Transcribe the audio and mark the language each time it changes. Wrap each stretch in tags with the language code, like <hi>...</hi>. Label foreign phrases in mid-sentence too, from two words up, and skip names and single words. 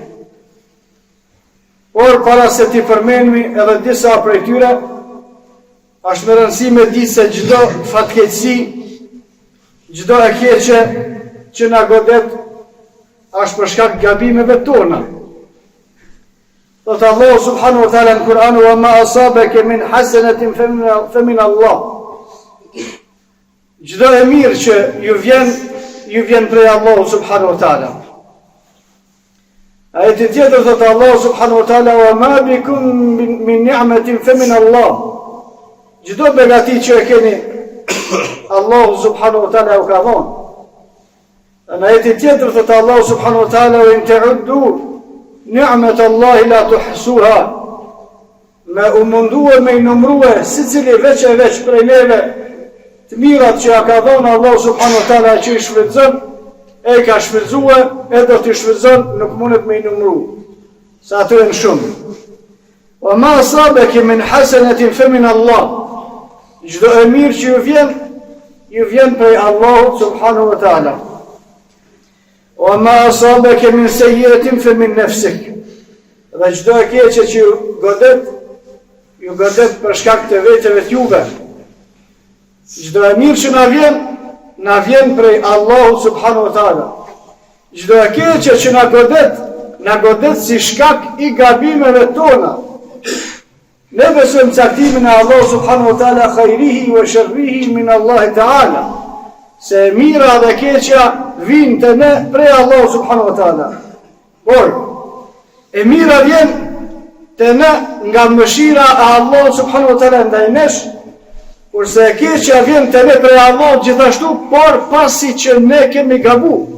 <sq>Por para se t'i përmenemi edhe disa prej tyre, është me rëndësi me ditë se çdo fatkeqësi, çdo e keqe që na godet është për shkak gabimeve tona. Thot Allahu</sq> <ar>سبحانه وتعالى</ar> <sq>në Kur'an:</sq> <ar>"وما أصابك من حسنة فمن الله."</ar> <sq>Çdo e mirë që ju vjen prej Allahu</sq> <ar>سبحانه وتعالى.</ar> <sq>Ajeti tjetër thotë Allahu</sq> <ar>سبحانه وتعالى: "وما بكم من نعمة فمن الله."</ar> <sq>Çdo begati që e keni, Allahu</sq> <ar>سبحانه وتعالى</ar> <sq>u ka dhënë. Në ajeti tjetër thotë Allahu</sq> <ar>سبحانه وتعالى: "وإن تعدوا نعمة الله لا تحصوها."</ar> <sq>Me u mundua me i numrue sicili veç e veç prej neve të mirat që ja ka dhënë Allahu</sq> <ar>سبحانه وتعالى</ar> <sq>që i shfrytëzon, e ka shfrytëzue, e do t'i shfrytëzon, nuk mundet me i numru, sa ato e në shumë.</sq> <ar>وما أصابك من حسنة فمن الله.</ar> <sq>Çdo e mirë që ju vjen prej Allahut</sq> <ar>سبحانه وتعالى. وما أصابك من سيئة فمن نفسك.</ar> <sq>Dhe çdo e keqe që ju godet për shkak të vetëve t'juve. Çdo e mirë që na vjen prej Allahut</sq> <ar>سبحانه وتعالى.</ar> <sq>Çdo e keqe që na godet si shkak i gabimeve tona. Ne besojmë caktimin e Allahut</sq> <ar>سبحانه وتعالى خيره وشره من الله تعالى.</ar> <sq>Se mira dhe keqja vijnë te ne prej Allahut</sq> <ar>سبحانه وتعالى.</ar> <sq>Por e mira vjen te ne nga mëshira e Allahut</sq> <ar>سبحانه وتعالى</ar> <sq>ndaj nesh, kurse e keqja vjen te ne prej Allahut gjithashtu, por pasi që ne kemi gabu.</sq>